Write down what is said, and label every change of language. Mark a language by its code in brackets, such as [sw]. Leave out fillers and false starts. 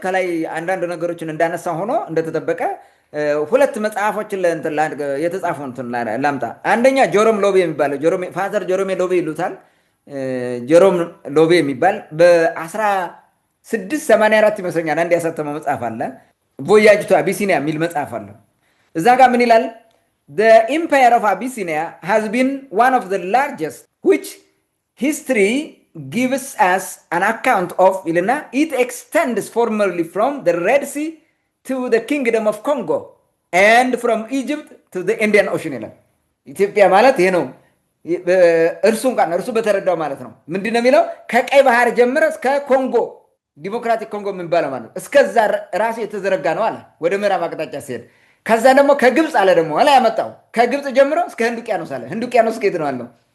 [am] ከላይ አንዳንድ ነገሮችን እንዳነሳ ሆኖ እንደተጠበቀ ሁለት መጽሐፎችን የተጻፉ ላምጣ። አንደኛ ጆሮም ሎቤ የሚባለው ፋዘር ጆሮሜ ሎቤ ይሉታል። ጆሮም ሎቤ የሚባል በ1684 ይመስለኛል አንድ ያሳተመው መጽሐፍ አለ። ቮያጅ ቱ አቢሲኒያ የሚል መጽሐፍ አለ። እዛ ጋር ምን ይላል? [en] The empire of Abyssinia has been one of the largest, which history gives us an account of. It extends formerly from the Red Sea to the Kingdom of Congo and from Egypt to the Indian Ocean. [am] ኢትዮጵያ ማለት ይሄ ነው። እርሱ በተረዳው ማለት ነው። ምንድነው የሚለው? ከቀይ ባህር ጀምረ እስከ ኮንጎ ዲሞክራቲክ ኮንጎ የሚባለው ማለት እስከዛ ራሱ የተዘረጋ ነው አለ ወደ ምዕራብ አቅጣጫ ሲሄድ። ከዛ ደግሞ ከግብፅ አለ ደግሞ ላይ ያመጣው ከግብፅ ጀምሮ እስከ ህንድ ውቅያኖስ አለ። ህንድ ውቅያኖስ ከየት ነው አለው?